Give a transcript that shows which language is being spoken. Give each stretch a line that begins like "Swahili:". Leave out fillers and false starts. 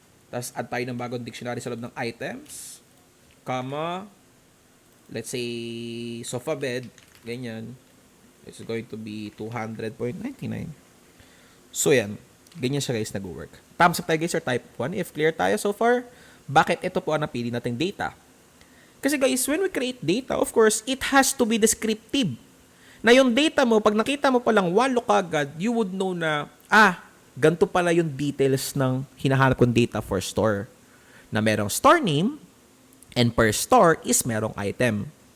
Filipino: Tapos,
English: add
Filipino: tayo ng bagong dictionary sa loob ng items.
English: Comma, let's say, sofa bed,
Filipino: ganyan.
English: It's going to be 200.99. So,
Filipino: yan. Ganyan siya guys nag-work.
English: Thumbs up
Filipino: tayo guys
English: or type 1 if clear tayo so far.
Filipino: Bakit ito po ang napili nating data? Kasi guys,
English: when we create data, of course, it has to be descriptive.
Filipino: Na yung data mo, pag nakita mo palang walo kagad,
English: you would know
Filipino: na, ganito pala yung details ng hinahanap kong data for store. Na merong store name,
English: and per store is
Filipino: merong item.